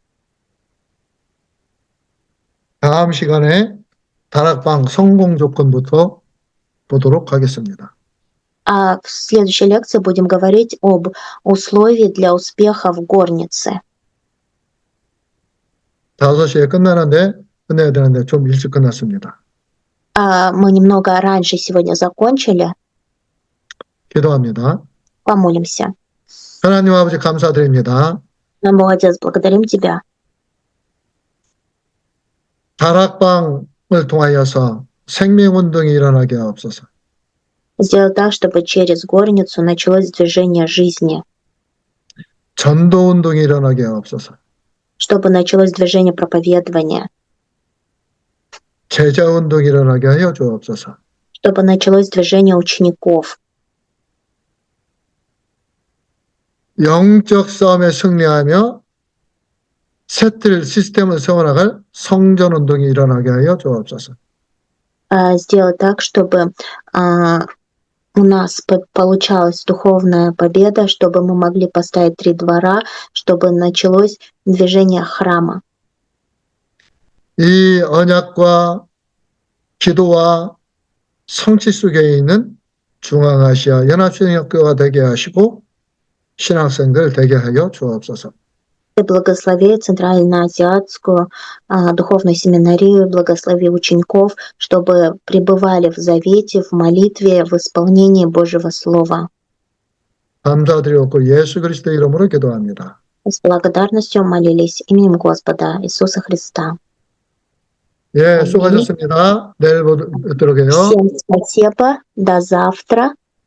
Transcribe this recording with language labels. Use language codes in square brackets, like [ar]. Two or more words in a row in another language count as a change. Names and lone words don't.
[ko] 다음 시간에 다락방 성공 조건부터 보도록 하겠습니다. [ru] А в следующей лекции будем говорить об условиях для успеха в горнице. [ko] 5시에 끝내야 되는데 좀 일찍 끝났습니다. [ru] Мы немного раньше сегодня закончили. [ko] 기도합니다. [ru] Помолимся. [ko] 하나님 아버지 감사드립니다. [ru] Бог Отец, благодарим Тебя. [ko] 다락방을 통하여서 생명운동이 일어나게 하옵소서. [ru] Сделай так, чтобы через горницу началось движение жизни, [ko] 전도운동이 일어나게 하옵소서. [ru] чтобы началось движение проповедования, [ko] 제자운동이 일어나게 하여 주옵소서. [ru] чтобы началось движение учеников. [ko] 영적 싸움에 승리하며 새틀 시스템을 세워나갈 성전운동이 일어나게 하여 주옵소서. [ru] Сделай так, чтобы у нас получалась духовная победа, чтобы мы могли поставить 3 двора, чтобы началось движение храма. [ko] 이 언약과 기도와 성취 속에 있는 중앙아시아 연합신학교가 되게 하시고 신학생들 되게 하여 주옵소서. [ru] Ты благослови Центральноазиатскую духовную семинарию, благослови учеников, чтобы пребывали в завете, в молитве, в исполнении Божьего Слова. [ko] 감사드리옵고 예수 그리스도의 이름으로 기도합니다. [ru] С благодарностью молились именем Господа Иисуса Христа. [ko] 예, 수고하셨습니다. 내일 뵙도록 해요. [ru] Всем спасибо, до завтра.